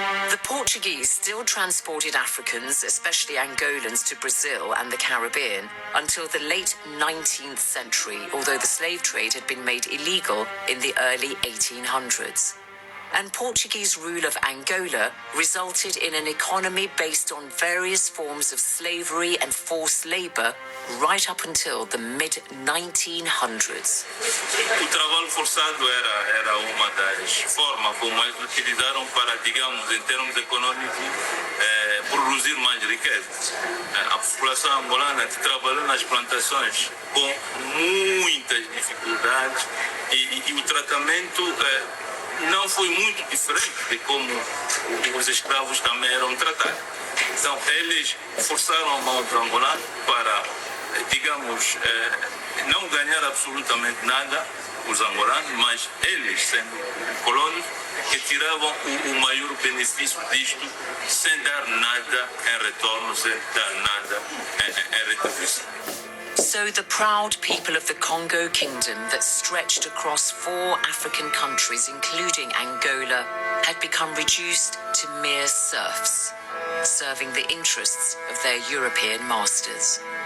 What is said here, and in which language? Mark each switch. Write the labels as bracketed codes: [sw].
[en] The Portuguese still transported Africans, especially Angolans, to Brazil and the Caribbean until the late 19th century, although the slave trade had been made illegal in the early 1800s. And Portuguese rule of Angola resulted in an economy based on various forms of slavery and forced labor right up until the mid-1900s. [pt] O trabalho forçado era uma das formas como eles utilizaram para, digamos, em termos econômicos, produzir mais riqueza. A população angolana que trabalhou nas plantações com muitas dificuldades e o tratamento não foi muito diferente de como os escravos também eram tratados. Então, eles forçaram a mão do angolano para, digamos, não ganhar absolutamente nada, os angolanos, mas eles, sendo colônios, que tiravam o maior benefício disto, sem dar nada em retorno, sem dar nada em retribuição. [en] So the proud people of the Congo Kingdom that stretched across 4 African countries, including Angola, had become reduced to mere serfs, serving the interests of their European masters.